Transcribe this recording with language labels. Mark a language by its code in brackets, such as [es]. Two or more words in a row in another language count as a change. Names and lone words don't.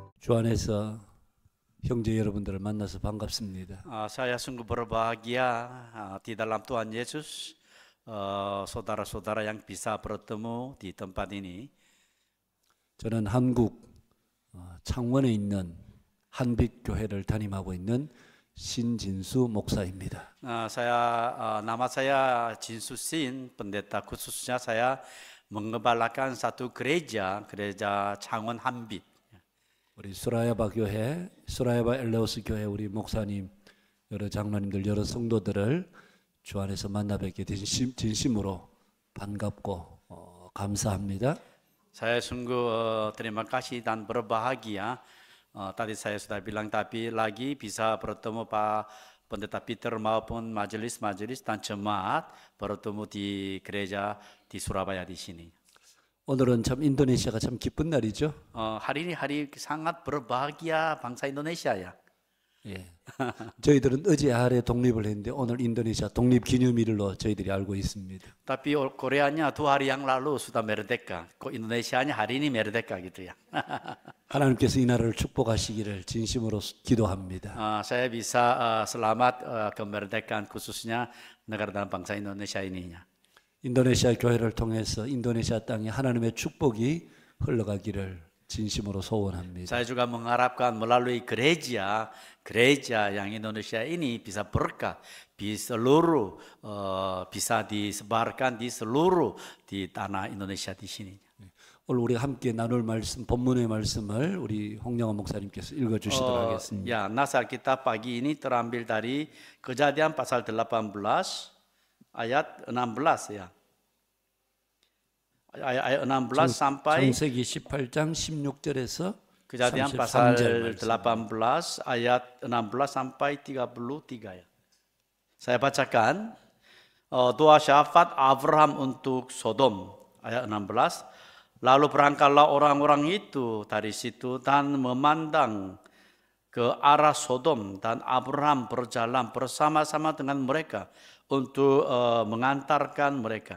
[ko] 주 안에서 형제 여러분들을 만나서 반갑습니다. [id] Saya sungguh berbahagia di dalam Tuhan Yesus, saudara-saudara yang bisa bertemu di tempat ini. [ko] 저는 한국 창원에 있는 한빛교회를 담임하고 있는 신진수 목사입니다. [id] Nama saya Jinsu Sin, pendeta khususnya saya mengembalakan satu gereja Changon Hanbit. [ko] 우리 수라야바 교회, 수라야바 엘레오스 교회 우리 목사님, 여러 장로님들, 여러 성도들을 주 안에서 만나 뵙게 되신 진심으로 반갑고 감사합니다. [id] Saya sungguh terima kasih dan berbahagia. Tadi saya sudah bilang, tapi lagi bisa bertemu Pak Pendeta Peter maupun majelis-majelis dan jemaat bertemu di gereja di Surabaya di sini. [ko] 오늘은 참 인도네시아가 참 기쁜 날이죠. [id] Hari ini hari sangat berbahagia bangsa Indonesia ya. [ko] 예. 저희들은 어제 하루에 독립을 했는데 오늘 인도네시아 독립 기념일로 저희들이 알고 있습니다. [id] Tapi Koreanya 2 hari yang lalu sudah merdeka. Kok Indonesianya hari ini merdeka gitu ya. [ko] 하나님께서 이 나라를 축복하시기를 진심으로 기도합니다. [id] Saya bisa selamat kemerdekaan khususnya negara dan bangsa Indonesia ininya. [ko] 인도네시아 교회를 통해서 인도네시아 땅에 하나님의 축복이 흘러가기를 진심으로 소원합니다. [id] Saya juga mengharapkan melalui gereja yang Indonesia ini bisa berkah di seluruh bisa disebarkan di seluruh di tanah Indonesia di sini. [ko] 오늘 우리 함께 나눌 말씀 본문의 말씀을 우리 홍영원 목사님께서 읽어 주시도록 하겠습니다. [id] Ya, nasar kita pagi ini terambil dari Kejadian pasal 18 ayat 16 ya. Ayat 16 sampai [ko] 창세기 18장 16절에서 [id] Kejadian pasal 18 ayat 16 sampai 33 ya. Saya bacakan. Doa syafaat Abraham untuk Sodom ayat 16. Lalu berangkatlah orang-orang itu dari situ dan memandang ke arah Sodom, dan Abraham berjalan bersama-sama dengan mereka untuk mengantarkan mereka.